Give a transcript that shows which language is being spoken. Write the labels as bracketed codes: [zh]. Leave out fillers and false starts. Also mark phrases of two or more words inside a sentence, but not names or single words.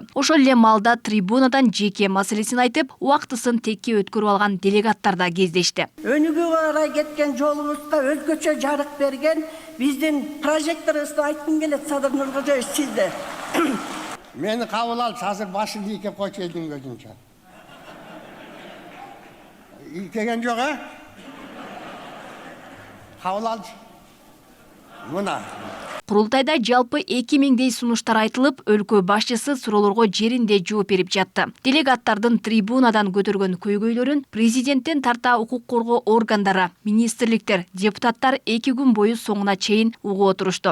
[ky] Ошол эле маалда трибунадан жеке маселесин айтып, убактысын текке өткөрүп алган делегаттар да кездешти. Өнүгүүгө карай кеткен жолубузда өзгөчө жарык берген биздин прожекторубузду айткым келет, Садыр Нуркожоевич, сизде. Мени кабыл алып, азыр башын ийкеп койчу элдин көзүнчө. Ийкеген жок ха? Кабыл алды. Мына. Курултайда жалпы 2000дей сунуштар айтылып, өлкө башчысы суроолорго жеринде жооп берип жатты. Делегаттардын трибунадан көтөргөн көйгөйлөрүн президенттен тарта укук коргоо органдары, министрликтер, депутаттар 2 күн бою соңуна чейин угуп отурушту.